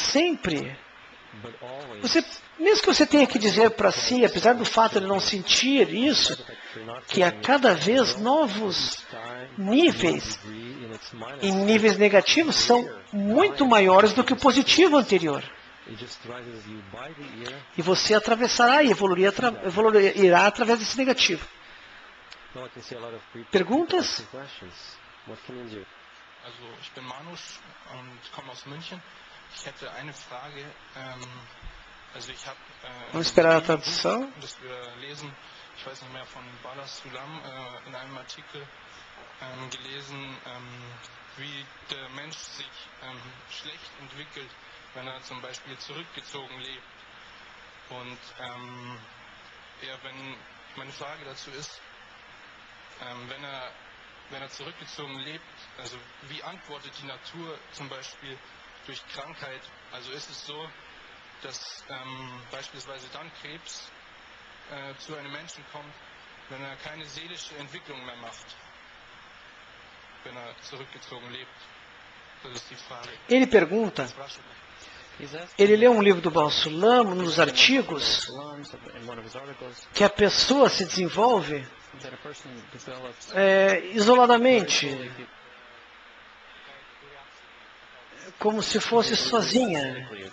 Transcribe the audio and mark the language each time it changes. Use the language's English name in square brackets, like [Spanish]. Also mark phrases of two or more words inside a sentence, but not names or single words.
[Portuguese] Mas sempre Mesmo que você tenha que dizer para si, apesar do fato de não sentir isso, que a cada vez novos níveis, em níveis negativos, são muito maiores do que o positivo anterior. E você atravessará e evoluirá através desse negativo. Perguntas? [German] Also, ich bin Manus und komme aus München. Ich hätte eine Frage. Also ich habe [Portuguese] Vamos esperar a tradução. [German] das wir lesen, ich weiß nicht mehr, von Balas Sulam in einem Artikel gelesen, wie der Mensch sich schlecht entwickelt, wenn er zum Beispiel zurückgezogen lebt. Und meine Frage dazu ist, wenn er zurückgezogen lebt, also wie antwortet die Natur zum Beispiel durch Krankheit? Also ist es so, dass beispielsweise dann Krebs zu einem Menschen kommt, wenn er keine seelische Entwicklung mehr macht, wenn er zurückgezogen lebt? Das ist die Frage. [Portuguese] Ele pergunta, ele leu um livro do Baal Sulam, nos artigos, que a pessoa se desenvolve isoladamente, como se fosse sozinha.